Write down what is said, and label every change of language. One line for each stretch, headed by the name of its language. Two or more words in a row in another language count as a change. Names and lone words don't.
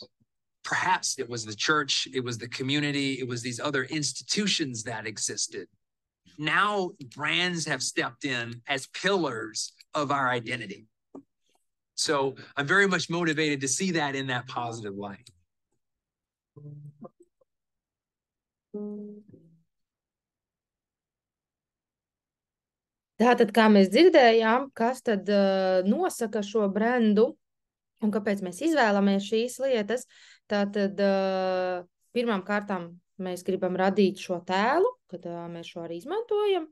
English: Perhaps it was the church, it was the community, it was these other institutions that existed. Now brands have stepped in as pillars of our identity. So I'm very much motivated to see that in that positive light.
Latvian: Tātad, kā mēs dzirdējām, kas tad nosaka šo brendu un kāpēc mēs izvēlamies šīs lietas, tātad pirmām kārtām mēs gribam radīt šo tēlu, kad mēs šo arī izmantojam.